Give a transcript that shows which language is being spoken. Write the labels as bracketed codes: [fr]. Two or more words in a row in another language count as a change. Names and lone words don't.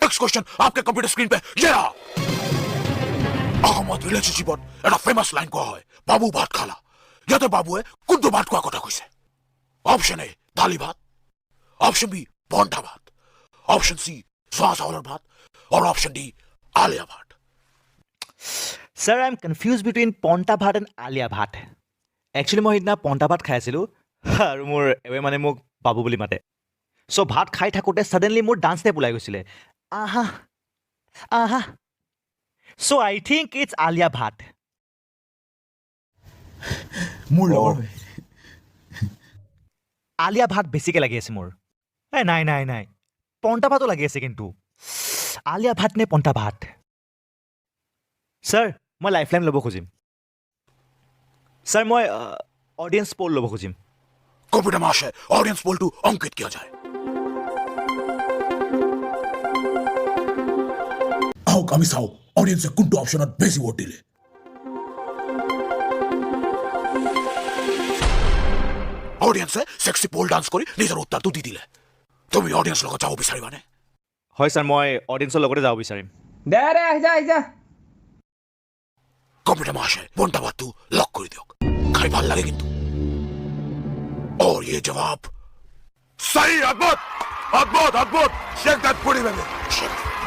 [en] next question [hi] आपके [en] computer screen [hi] पे ये रहा। [as] আহমদ রিলেশনশিপত এটা ফেমাস লাইন কোৱা হয়, বাবু ভাত খালা। ইয়াতে বাবুৱে কোনটো ভাত কোৱা কথা কৈছে? [en] option A [as] দালি ভাত, [en] option B [as] পন্থা ভাত, [en] option C [as] জহা চাউলৰ ভাত, [hi] और [en] option D [hi] आलिया भाट। [en] Sir, I'm confused between Ponta Bhat and Alia Bhat. Actually, [as] মই সিদিনা পন্টা ভাত খাই আছিলোঁ আৰু মোৰ এৱে মানে মোক বাবু বুলি মাতে। চ' ভাত খাই থাকোঁতে ছাডেনলি মোৰ [en] dance step [as] ওলাই গৈছিলে। [en] আহা আহা। so I think it's আলিয়া ভাট। [as] মোৰ লগৰ আলিয়া ভাট বেছিকৈ লাগি আছে মোৰ। নাই নাই নাই, পন্টা ভাতো লাগি আছে কিন্তু। আলিয়া ভাট নে পন্টা ভাট? ছাৰ, মই লাইফলাইন ল'ব খুজিম। ছাৰ, মই [en] audience poll [as] ল'ব খুজিম। [en] computer master audience poll [hi] टू अंकित किया जाए। [as] আহক আমি চাওঁ অডিয়েন্সে কোনটো অপশ্যনত বেছি ভোট দিলে। অডিয়েন্সে [en] sexy pole dance [as] কৰি নিজৰ উত্তৰটো দি দিলে। তুমি অডিয়েন্স লগত যাব বিচাৰিবানে? হয় ছাৰ, মই অডিয়েঞ্চৰ লগতে যাব বিচাৰিম। দে আহি যা [en] computer master [as] পন্টা ভাতটো লক কৰি দিয়ক, খাই ভাল লাগে কিন্তু। [hi] और ये जवाब सही। अद्भुत अद्भुत अद्भुत। [en] shake that pudi baby, shake.